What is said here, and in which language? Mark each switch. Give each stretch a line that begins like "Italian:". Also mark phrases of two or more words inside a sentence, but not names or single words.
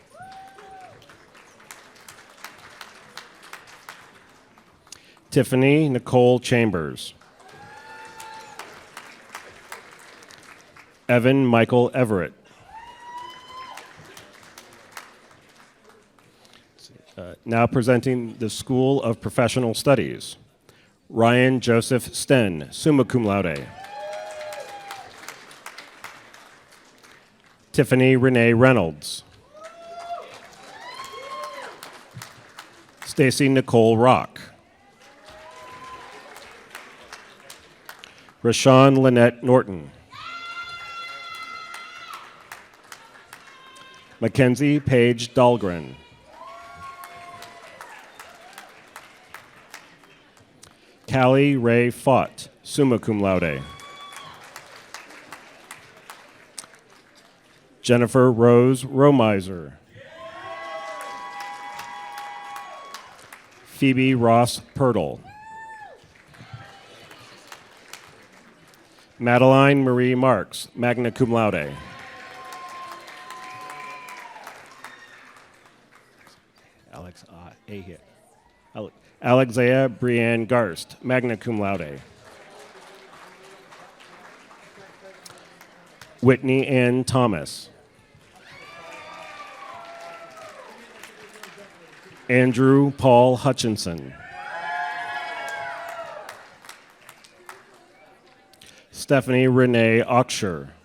English: Tiffany Nicole Chambers. Evan Michael Everett. Now presenting the School of Professional Studies. Ryan Joseph Sten,
Latin: summa cum laude.
English: Tiffany Renee Reynolds. Stacy Nicole Rock. Rashawn Lynette Norton. Mackenzie Paige Dahlgren. Callie Ray Fott,
Latin: summa cum laude.
English: Jennifer Rose Romiser. Phoebe Ross Pirtle. Madeline Marie Marks,
Latin: magna cum laude.
English: Alexia Brienne Garst,
Latin: magna cum laude.
English: Whitney Ann Thomas. Andrew Paul Hutchinson. Stephanie Renee Oxshire.